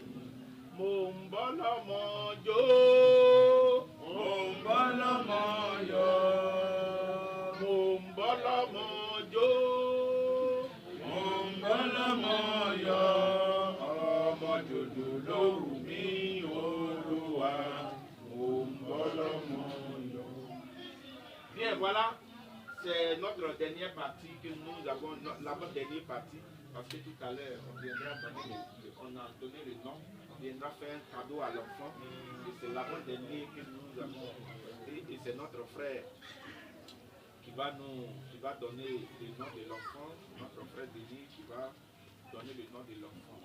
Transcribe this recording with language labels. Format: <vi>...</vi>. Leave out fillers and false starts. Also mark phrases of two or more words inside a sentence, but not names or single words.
<yo>Mo ń bọ́ lọ́mọ jó, mo ń bọ́ lọ́mọ yọ̀, mo ń bọ́ lọ́mọ jó, mo ń bọ́ lọ́mọ yọ̀, ọmọ jòjò lóru mi.</yo> <fr>Bien, voilà, c'est notre dernière partie que nous avons, l'avant-dernière partie, parce que tout à l'heure, on viendra donner, on a donné le nom, on viendra faire un cadeau à l'enfant, et c'est l'avant-dernier que nous avons fait, et c'est notre frère qui va donner le nom de l'enfant, notre frère Denis qui va donner le nom de l'enfant.</fr>